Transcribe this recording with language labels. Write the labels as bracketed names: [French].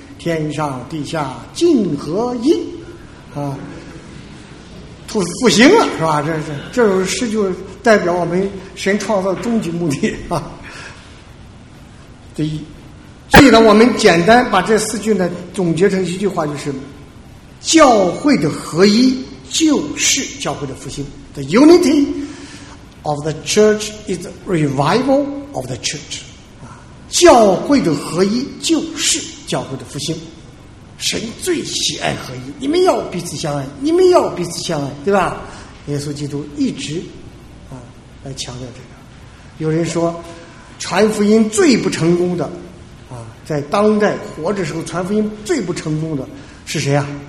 [Chinese] 天上地下尽合一，啊，复兴了是吧？这首诗就代表我们神创造的终极目的啊。第一，所以呢，我们简单把这四句呢总结成一句话，就是教会的合一就是教会的复兴。 [English] The unity of the church is the revival of the church。 [Chinese] 啊，教会的合一就是教会的复兴，神最喜爱合一，你们要彼此相爱，你们要彼此相爱，对吧？耶稣基督一直啊来强调这个。有人说，传福音最不成功的啊，在当代活着时候，传福音最不成功的是谁啊？